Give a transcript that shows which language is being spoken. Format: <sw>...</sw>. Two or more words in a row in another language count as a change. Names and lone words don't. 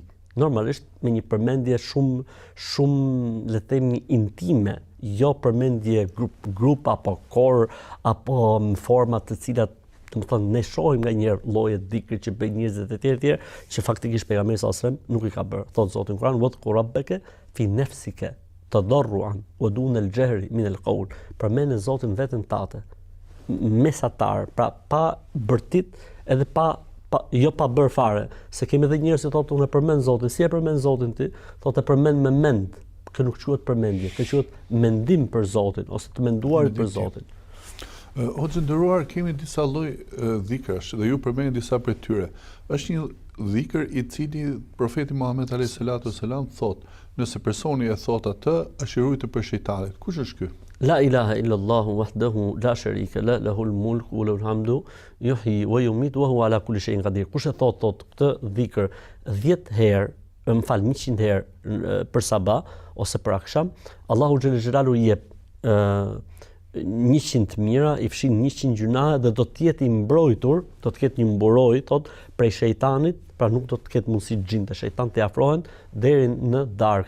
<sq>Normalisht me një përmendje shumë le të themi intime, jo përmendje grup apo kor apo në forma të cilat domethënë ne shohim nganjëherë lloje dhikrit që bëjnë njerëzit e tjerë që faktikisht pejgamberi</sq> <ar>صلى الله عليه وسلم</ar> <sq>nuk i ka bërë. Thot Zoti në Kur'an:</sq> <ar>"واذكر ربك في نفسك تضرعا ودون الجهر من القول."</ar> <sq>Përmend Zotin veten tate, mesatar, pra pa bërtit edhe jo pa bërë fare, se kemi edhe njerëz që thotë unë e përmend Zotin, si e përmend Zotin ti? Thotë e përmend me mend, kë nuk quhet përmendje, kë quhet mendim për Zotin ose të menduarit për Zotin. Hoxhë nderuar, kemi disa lloj dhikrash dhe ju përmendni disa prej tyre. Është një dhikr i cili profeti Muhammed</sq> <ar>عليه الصلاة والسلام</ar> <sq>thotë, nëse personi e thot atë, është i ruajtur për shejtanit. Kush është ky?</sq> <ar>لا إله إلا الله وحده لا شريك لا له الملك وله الحمد يحيي ويميت وهو على كل شيء قدير.</ar> <sq>Kush e thot këtë dhikr 10 herë, më fal 100 herë për sabah ose për akşam, Allahu</sq> <ar>جل جلاله</ar> <sq>i jep 100 mira, i fshin 100 gjuna dhe do të jetë i mbrojtur, do të ketë një mburoj thot prej shejtanit, pra nuk do të ketë mundësi xhin të shejtan të afrohen deri në darkë.</sq>